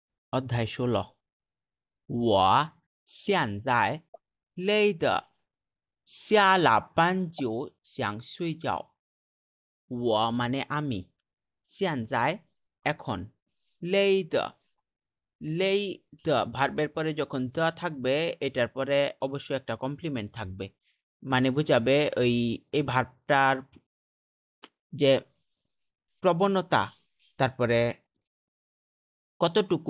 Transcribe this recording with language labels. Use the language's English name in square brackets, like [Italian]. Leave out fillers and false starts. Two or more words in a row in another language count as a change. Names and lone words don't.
[Chinese] অধ্যায় 16 我现在累得下了班就想睡觉我 [Bangla] মানে আমি [Chinese] 现在এখন 累的 [Bangla] ভার্বের পরে যখন দ থাকবে এটার পরে অবশ্যই একটা কমপ্লিমেন্ট থাকবে মানে বোঝাবে ওই এই ভার্বটার যে প্রবণতা তারপরে কতটুকু